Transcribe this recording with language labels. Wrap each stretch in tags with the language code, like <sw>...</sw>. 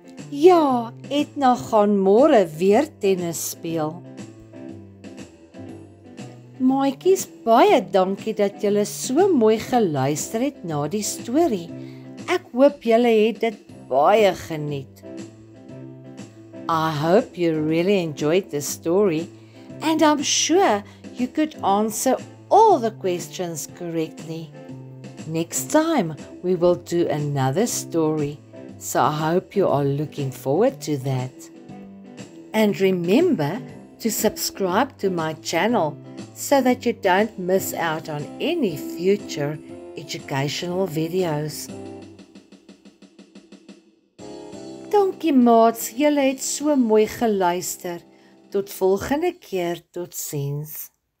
<af>Ja, Edna gaan môre weer tennis speel. Maatjies, baie dankie dat julle so mooi geluister het na die storie. Ek hoop julle het dit baie geniet.</af> <en>I hope you really enjoyed the story, and I'm sure you could answer all the questions correctly. Next time we will do another story. So I hope you are looking forward to that. And remember to subscribe to my channel so that you don't miss out on any future educational videos.</en> <af>Dankie maats, julle het so mooi geluister. Tot volgende keer, totsiens.</af>